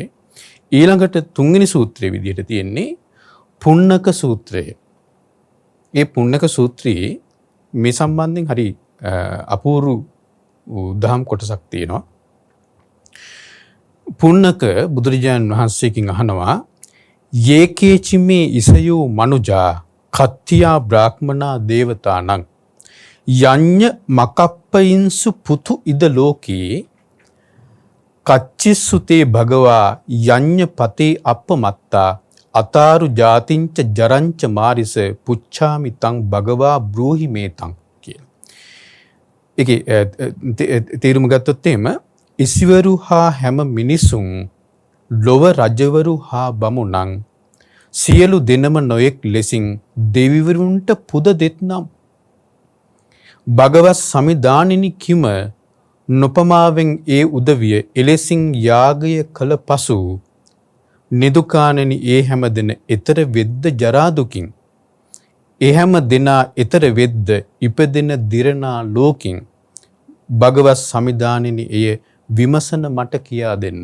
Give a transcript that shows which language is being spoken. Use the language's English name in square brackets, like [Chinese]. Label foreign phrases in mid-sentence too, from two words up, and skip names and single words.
[Sinhala] ඊළඟට තුන්වෙනි සූත්‍රයේ විදිහට තියෙන්නේ පුන්නක සූත්‍රය. ඒ පුන්නක සූත්‍රයේ මේ සම්බන්ධයෙන් හරි අපූර්ව දහම් කොටසක් තියෙනවා. පුන්නක බුදුරජාණන් වහන්සේකින් අහනවා [Pali] යේකේචිමේ ඉසයෝ මනුජා කත්තියා බ්‍රාහ්මනා දේවතානං යඤ්ඤ මකප්පයින්සු පුතු ඉද ලෝකේ කච්චිස්සුතේ භගවා යඤ්ඤ පතේ අප්පමත්තා අතාරු ජාතිංච ජරංච මාරිස පුච්ඡාමි තං භගවා බ්‍රූහි මේතං කියලා. [Sinhala] ඒකේ තේරුම ගත්තොත් එහෙම ඉසිවරු හා හැම මිනිසුන් ලොව රජවරු හා බමුණන් සියලු දෙනම නොයෙක් ලෙසින් දෙවිවරුන්ට පුද දෙත්නම් භගවත් සමිදානිනි කිම නොපමාවෙන් ඒ උදවිය එලෙසින් යාගය කළ පසු නිදුකාණෙනි ඒ හැම දෙන ඊතර වෙද්ද ජරා දුකින් ඒ හැම දෙනා ඊතර වෙද්ද ඉපදෙන දිරනා ලෝකින් භගවත් සමිදානිනි එය විමසන මට කියා දෙන්න.